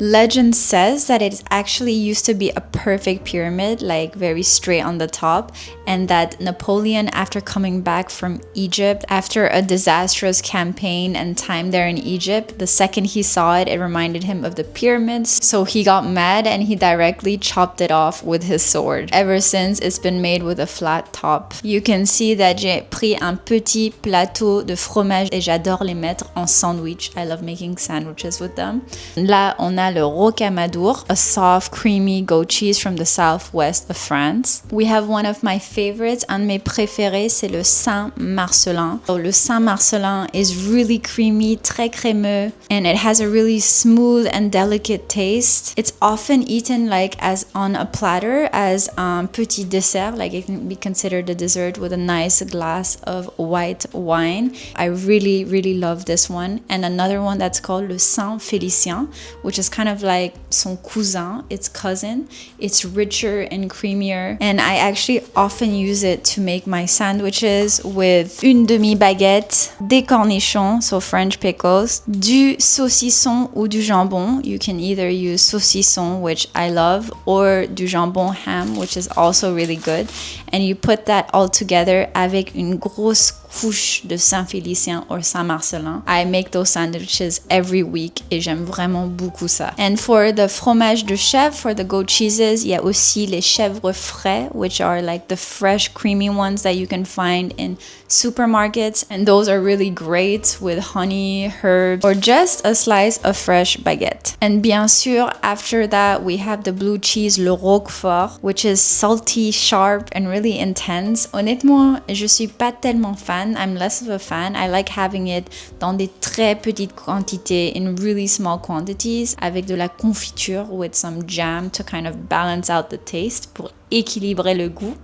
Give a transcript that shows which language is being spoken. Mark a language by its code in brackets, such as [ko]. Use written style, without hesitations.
[en] Legend says that it actually used to be a perfect pyramid, like very straight on the top, and that Napoleon, after coming back from Egypt after a disastrous campaign and time there in Egypt, the second he saw it, it reminded him of the pyramids, so he got mad and he directly chopped it off with his sword. Ever since, it's been made with a flat top top, you can see that [fr] j'ai pris un petit plateau de fromage et j'adore les mettre en sandwich. [en] I love making sandwiches with them. [fr] Là, on a le [en] rocamadour, a soft, creamy goat cheese from the southwest of France. We have one of my favorites, [fr] un de mes préférés, c'est le Saint-Marcellin. [en] So, le Saint-Marcellin is really creamy, [fr] très crémeux, [en] and it has a really smooth and delicate taste. It's often eaten like as on a platter, as [fr] un petit dessert, [en] like it can be considered a dessert with a nice glass of white wine. I really, really love this one. And another one that's called le Saint-Félicien, which is kind of like [fr] son cousin, [en] its cousin. It's richer and creamier. And I actually often use it to make my sandwiches with [fr] une demi-baguette, des cornichons, [en] so French pickles, [fr] du saucisson ou du jambon. [en] You can either use saucisson, which I love, or [fr] du jambon [en] ham, which is also really good. And you put that all together [fr] avec une grosse couche de Saint-Félicien [en] or Saint-Marcellin. I make those sandwiches every week [fr] et j'aime vraiment beaucoup ça. [en] And for the fromage de chèvre, for the goat cheeses, [fr] il y a aussi les chèvres frais, [en] which are like the fresh creamy ones that you can find in supermarkets, and those are really great with honey, herbs, or just a slice of fresh baguette. And [fr] bien sûr, [en] after that, we have the blue cheese, le Roquefort, which is salty, sharp, and really intense. [fr] Honnêtement, je suis pas tellement fan. [en] I'm less of a fan. I like having it [fr] dans des très petites quantités, [en] in really small quantities, [fr] avec de la confiture [en] with some jam to kind of balance out the taste, [fr] pour équilibrer le goût.